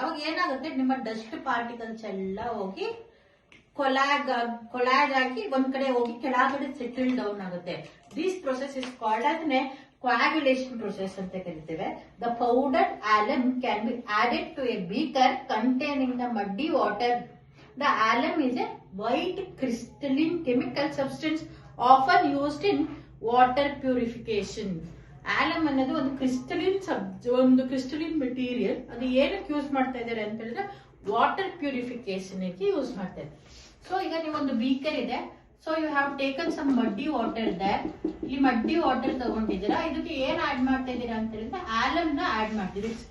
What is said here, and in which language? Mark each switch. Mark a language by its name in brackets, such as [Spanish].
[Kannada] ಅವಾಗ ಏನಾಗುತ್ತೆ, ನಿಮ್ಮ ಡಸ್ಟ್ ಪಾರ್ಟಿಕಲ್ಸ್ ಎಲ್ಲ ಹೋಗಿ ಕೊಲಾಗ್ ಆಗಿ ಒಂದ್ ಕಡೆ ಹೋಗಿ ಕೆಳಗಡೆ ಸೆಟಲ್ ಡೌನ್ ಆಗುತ್ತೆ. [English] this process is called as coagulation process [Kannada] ಅಂತ ಕರಿತೇವೆ. [English] The powdered alum can be added to a beaker containing the muddy water. The alum is a white crystalline chemical substance often used in water purification. [Kannada] Alam ಅನ್ನೋದು ಒಂದು crystalline material. ಅದು ಏನಕ್ಕೆ use ಮಾಡ್ತಾ ಇದ್ದಾರೆ ಅಂತ ಹೇಳಿದ್ರೆ ವಾಟರ್ ಪ್ಯೂರಿಫಿಕೇಶನ್ ಯೂಸ್ ಮಾಡ್ತಾ ಇದ್ದಾರೆ. ಸೊ ಈಗ ನೀವು ಒಂದು ಬೀಕರ್ ಇದೆ, [English] So you have taken some muddy water there. [Kannada] ಈ ಮಡ್ಡಿ ವಾಟರ್ ತಗೊಂಡಿದ್ದೀರಾ, ಇದಕ್ಕೆ ಏನ್ ಆಡ್ ಮಾಡ್ತಾ ಇದ್ದೀರಾ ಅಂತ ಹೇಳಿದ್ರೆ ಆಲಮ್ ನ ಆಡ್ ಮಾಡ್ತೀರಿ.